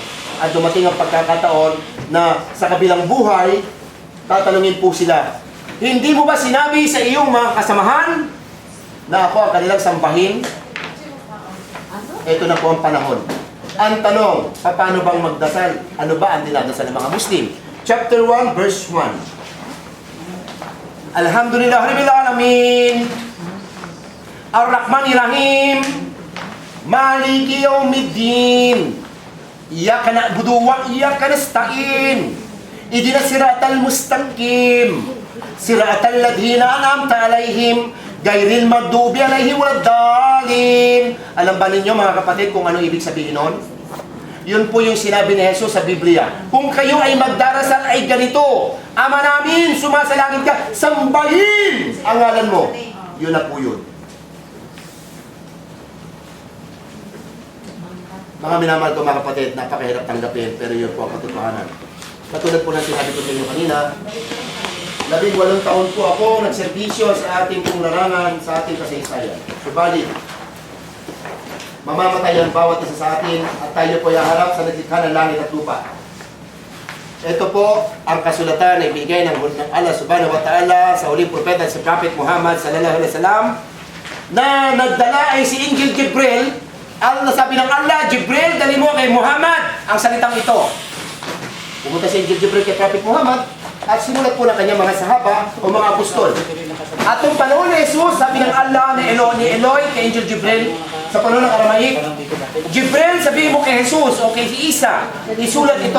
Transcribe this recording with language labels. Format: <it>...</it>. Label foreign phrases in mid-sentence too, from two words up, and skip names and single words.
<tl>At dumating ang pagkakataon na sa kabilang buhay, tatanungin po sila, hindi mo ba sinabi sa iyong mga kasamahan na ako ang kanilang sambahin? Ito na po ang panahon. Ang tanong, paano bang magdasal? Ano ba ang dinadasal ng mga Muslim?</tl> <en>Chapter 1, verse 1.</en> <ar>الحمد لله رب العالمين، الرحمن الرحيم، مالك يوم الدين، إياك نعبد وإياك نستعين، اهدنا الصراط المستقيم، صراط الذين أنعمت عليهم، غير المغضوب عليهم ولا الضالين.</ar> <tl>Alam ba ninyo mga kapatid kung ano ibig sabihin nun? Yun po yung sinabi ni Jesus sa Biblia. Kung kayo ay magdarasal ay ganito, Ama namin, sumasalangit ka, sambahin ang ngalan mo. Yun na po yun. Mga minamahal ko mga kapatid, napakahirap tanggapin, pero yun po ang katotohanan. Katulad po ng sinabi ko sa inyo kanina, 18 taon po ako nagserbisyo sa ating pong larangan, sa ating kasaysayan. Subalit, mamamatay ang bawat isa sa atin at tayo po haharap sa naglikha ng langit at lupa. Ito po ang kasulatan na ibigay ng</tl> <ar>الله سبحانه وتعالى</ar> <tl>sa huling propeta si Prophet Muhammad</tl> <ar>صلى الله عليه وسلم</ar> <tl>na nagdala ay si Angel Jibril. Ang nasabi ng Allah, Jibril, dali mo kay Muhammad ang salitang ito. Pumunta si Angel Jibril kay Prophet Muhammad at sinulat po ng kanyang mga sahaba o mga apostol. At nung panahon ni Jesus, sabi ng Allah ni Eloy kay Angel Jibril, sa panahon ng Aramaic, Jibril, sabihin mo kay Jesus o kay Isa, isulat ito.</tl>